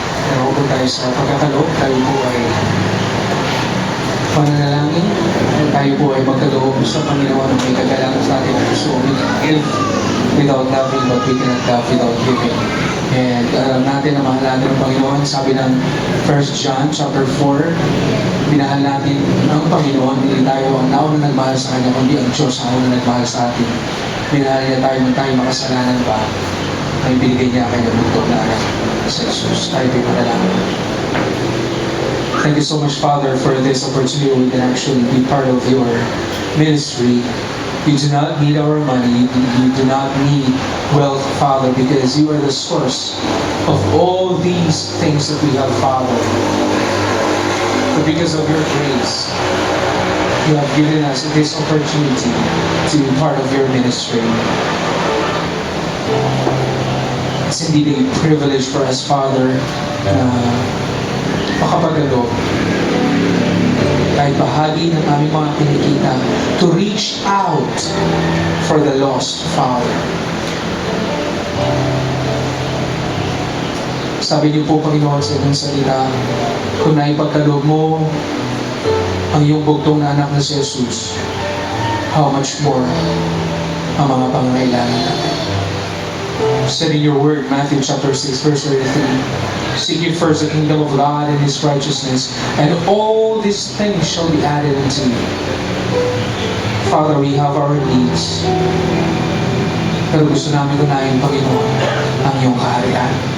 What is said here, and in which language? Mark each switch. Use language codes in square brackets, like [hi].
[tl] Naroon po tayo sa pagkakaloob. Tayo po ay pananalangin. Tayo po ay magkaloob sa Panginoon ng may kagalangan sa ating puso. [en] We can give without loving, but we cannot love without giving. And [tl] alam natin na mahal natin ang Panginoon. Sabi ng 1 John chapter 4, minahal natin ang Panginoon. Hindi tayo ang nauna nagmahal sa Kanya, kundi ang Diyos ang nauna nagmahal sa atin. Minahal niya tayo nung tayo makasalanan pa. Ay binigay niya ang kanyang bugtong na anak sa Jesus. Tayo din manalangin. [en] Thank you so much, Father, for this opportunity we can actually be part of your ministry. You do not need our money. You do not need wealth, Father, because you are the source of all these things that we have, Father. But because of your grace, you have given us this opportunity to be part of your ministry. It's indeed a privilege for us, Father, [tl] na makapagalo kahit bahagi ng aming mga kinikita [en] to reach out for the lost, Father. [tl] Sabi niyo po, Panginoon, sa inyong salita, kung naipagkaloob mo ang iyong bugtong na anak na si Jesus, [en] how much more [tl] ang mga pangangailangan natin. [en] Said in your word, Matthew chapter 6, verse 33, seek ye first the kingdom of God and His righteousness, and all these things shall be added unto you. Father, we have our needs, [tl] pero gusto namin unahin, Panginoon, ang iyong kaharian.